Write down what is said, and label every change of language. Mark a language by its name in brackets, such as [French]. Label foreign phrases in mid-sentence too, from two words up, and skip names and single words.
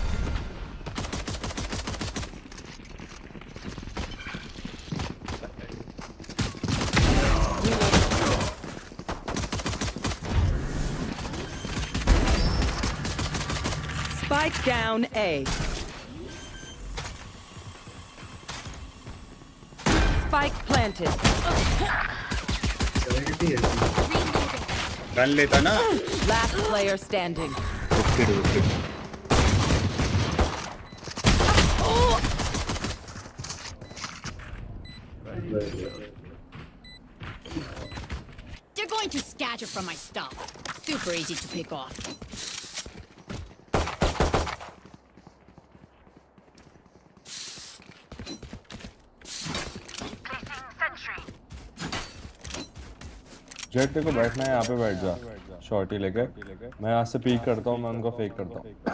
[English] Spike down A. Spike planted. [Hindi] गन लेता ना। [English] Last player standing. ओके। They're going to scatter from my stuff. Super easy to pick off. [Hindi] जेट को बैठना है यहाँ पे बैठ जा शॉर्टी लेके मैं यहाँ से पीक करता हूँ मैं उनको फेक करता हूँ